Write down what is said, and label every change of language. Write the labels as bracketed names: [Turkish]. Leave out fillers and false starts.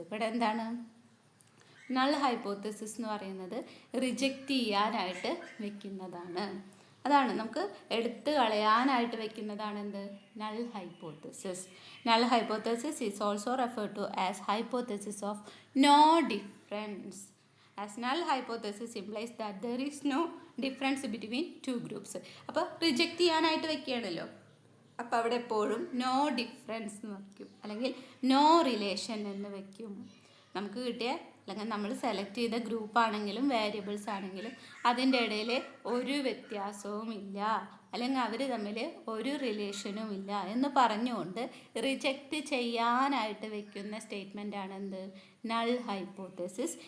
[Malayalam] ഇവിടെ എന്താണ് null hypothesis എന്ന് പറയുന്നത്? റിജക്റ്റ് ചെയ്യാനായിട്ട് വെക്കുന്നതാണ്. അതാണ് നമുക്ക് എടുത്ത് കളയാനായിട്ട് വെക്കുന്നതാണ് എന്ത്, null hypothesis. [English] Null hypothesis is also referred to as hypothesis of no difference. As null hypothesis implies that there is no difference between two groups. [Malayalam] അപ്പോൾ റിജക്റ്റ് ചെയ്യാനായിട്ട് വെക്കുകയാണല്ലോ, അപ്പോൾ അവിടെ എപ്പോഴും നോ ഡിഫറൻസ് എന്ന് വയ്ക്കും, അല്ലെങ്കിൽ നോ റിലേഷൻ എന്ന് വയ്ക്കും. നമുക്ക് കിട്ടിയ അല്ലെങ്കിൽ നമ്മൾ സെലക്ട് ചെയ്ത ഗ്രൂപ്പ് ആണെങ്കിലും വേരിയബിൾസ് ആണെങ്കിലും അതിൻ്റെ ഇടയിൽ ഒരു വ്യത്യാസവും ഇല്ല, അല്ലെങ്കിൽ അവർ തമ്മിൽ ഒരു റിലേഷനും ഇല്ല എന്ന് പറഞ്ഞുകൊണ്ട് റിജക്റ്റ് ചെയ്യാനായിട്ട് വെക്കുന്ന സ്റ്റേറ്റ്മെൻ്റ് ആണ് എന്ത്, നൾ ഹൈപ്പോത്തസിസ്.